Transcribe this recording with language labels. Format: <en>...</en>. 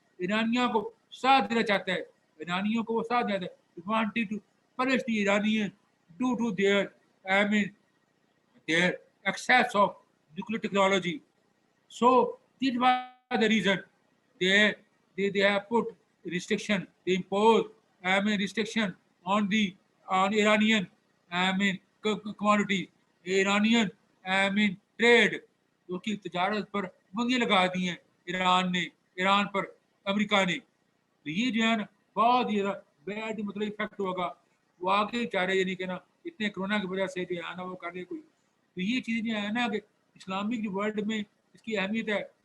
<ur>ایرانیوں کو ساتھ دینا چاہتا ہے, ایرانیوں کو وہ ساتھ دینا ہے.</ur> <en>wanted to punish the Iranians due to their, I mean, their excess of nuclear technology. So this was the reason they have put restriction, they impose, I mean, restriction on Iranian, I mean, commodities, Iranian, I mean, trade.</en> <ur>اس کی تجارت پر بندیاں لگا دی ہیں ایران پر امریکہ نے. تو یہ جو ہے نا بہت ہی بیڈ مطلب افیکٹ ہوگا. وہ آگے چاہ رہے نہیں کہ نا اتنے کورونا کی وجہ سے جو ہے نا وہ کر رہے کوئی. تو یہ چیز جو ہے نا کہ اسلامک ورلڈ میں اس کی اہمیت ہے.</ur>